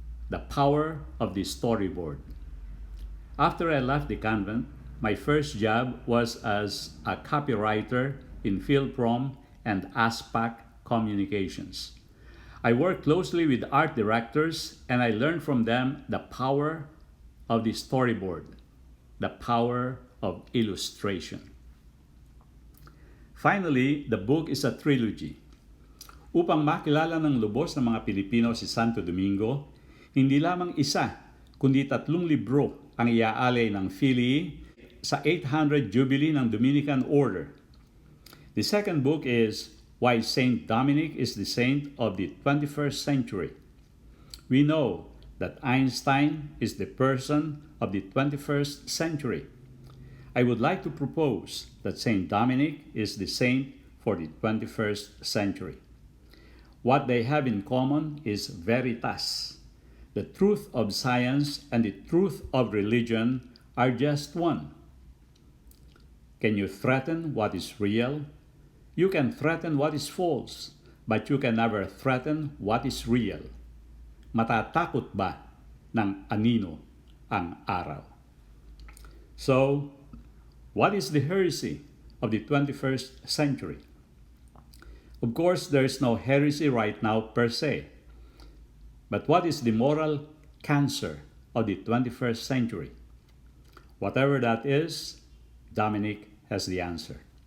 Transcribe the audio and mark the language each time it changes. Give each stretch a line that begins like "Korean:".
English: The power of the storyboard. After I left the convent, my first job was as a copywriter in Philprom and ASPAC Communications. I worked closely with art directors and I learned from them the power of the storyboard, the power of illustration. Finally, the book is a trilogy.
Filipino: Upang makilala ng lubos ng mga Pilipino si Santo Domingo, hindi lamang isa, kundi 3 libro ang iaalay ng Philly sa 800 Jubilee ng Dominican Order.
English: The second book is Why Saint Dominic is the Saint of the 21st Century. We know that Einstein is the person of the 21st century. I would like to propose that Saint Dominic is the saint for the 21st century. What they have in common is veritas. The truth of science and the truth of religion are just one. Can you threaten what is real? You can threaten what is false, but you can never threaten what is real.
Filipino: Matatakot ba ng anino ang araw?
English: So, what is the heresy of the 21st century? Of course, there is no heresy right now per se. But what is the moral cancer of the 21st century? Whatever that is, Dominic has the answer.